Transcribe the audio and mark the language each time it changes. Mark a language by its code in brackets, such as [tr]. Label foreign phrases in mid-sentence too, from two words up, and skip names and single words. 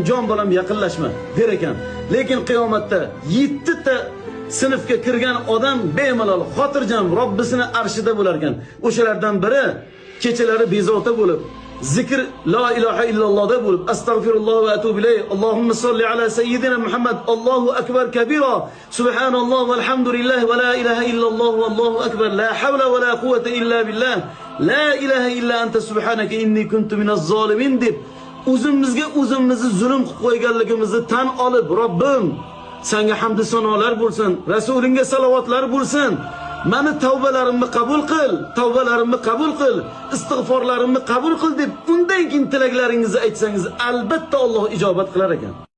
[uz] Jon bolam yaqinlashma der ekan. Lekin qiyomatda 7 ta sinfga kirgan odam bemalol xotirjam Robbisini arshida bo'lar ekan. O'shalardan biri kechalari bezovta bo'lib, zikr [ar] لا إله إلا الله [uz] bo'lib, [ar] أستغفر الله وأتوب إليه، اللهم صل على سيدنا محمد, الله أكبر كبيرا، سبحان الله والحمد لله ولا إله إلا الله والله أكبر، لا حول ولا قوة إلا بالله، لا إله إلا أنت سبحانك إني كنت من الظالمين [uz] deb o'zimizga o'zimizni zulm qilib qo'yganligimizni tan olib, Robbim senga hamd sanolar bo'lsin, Rasulingga salovatlar bo'lsin. Meni tavbalarimni qabul qil, istig'forlarimni qabul qil deb undan keyin tilaklaringizni aytsangiz, albatta Alloh ijobat qilar ekan.